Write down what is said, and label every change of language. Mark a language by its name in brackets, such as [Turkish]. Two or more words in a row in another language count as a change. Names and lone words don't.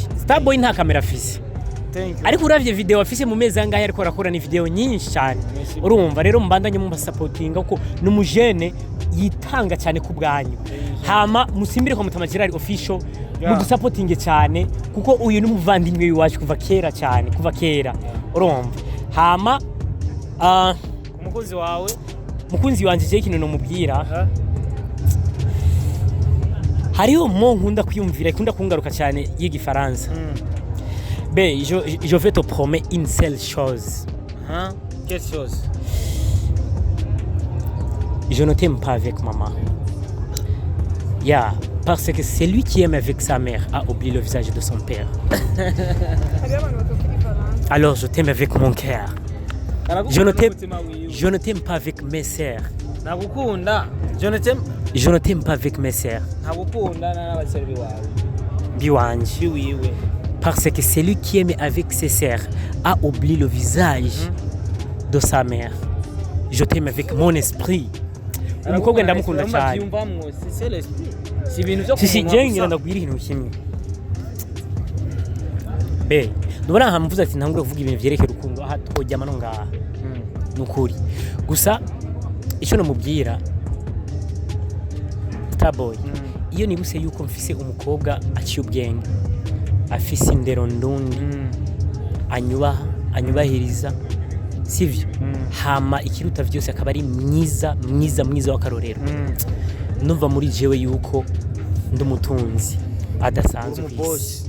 [Rundi] Starboy nta kamera afise ariko uravye video afise mu mezi angahe ariko arakora ni video nyinshi cyane urumva rero mbandanye mu supportinga kuko numujene yitanga cyane ku bwanyu hama musimbire kwa Mutamajirari official mu supportinge cyane kuko uyu n'umuvandimwe wiwacu kuva kera cyane kuva kera urumva hama mukunzi wanje je kintu no mubwira hariho mo nkunda kwiyumvira ikunda kungaruka cyane y'igifaransa [French] je vais te promettre une seule chose. Quelle chose? Je ne t'aime pas avec maman. Parce que celui qui aime avec sa mère a oublié le visage de son père. Alors je t'aime avec mon cœur. Je ne t'aime pas avec mes sœurs. Je ne t'aime pas avec mes sœurs. [Rundi] Biwanje. [French] Parce que celui qui aime avec ses sœurs a oublié le visage de sa mère. Je t'aime avec mon esprit. [Rundi] Umukobwa ndamukunda cyane. Si jengira ndabwira ibintu kimwe. Ndubona hamvuze ati ntangure kuvuga ibintu byerekeye urukundo aha twojyama no ngaha. Nukuri. Gusa icyo namubwira Starboy iyo nibuse yuko mfise umukobwa aciye ubwenge afise indero ndundi anyubahiriza sivyo hama ikiruta vyose akaba ari mwiza w'akarorero numva muri jewe yuko ndumutunzi adasanzwe kwisi